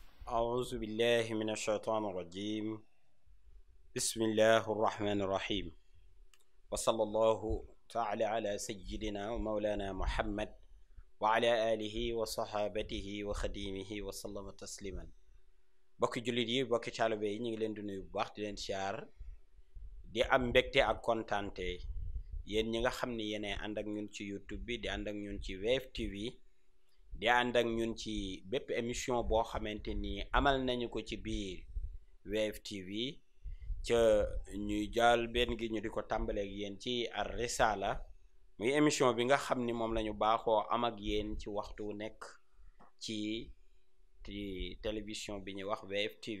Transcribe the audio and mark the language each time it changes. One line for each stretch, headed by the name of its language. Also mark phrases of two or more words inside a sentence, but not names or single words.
Arabic: أعوذ بالله من الشيطان الرجيم. بسم الله الرحمن الرحيم. وصلى الله تعالى على سيدنا ومولانا محمد وعلى آله وصحابته وخديمه وسلم تسليما.
Wolof: bokki jullit yi bokki taalibe yi ñu ngi leen di nuyu bu baax di leen siyaar di am mbégte ak kontaante yéen ñi nga xam ne yéenay ànd ak ñun ci YouTube bi di ànd ak ñun ci Wave TV di ànd ak ñun ci bépp émission boo xamante ni amal nañu ko ci biir Wave TV ca ñuy jaal benn gi ñu di ko tàmbaleeg yéen ci Ar Risala muy émission bi nga xam ni moom lañu baaxoo am ak yéen ci waxtu wu nekk ci télévision bi ñuy wax Wave TV.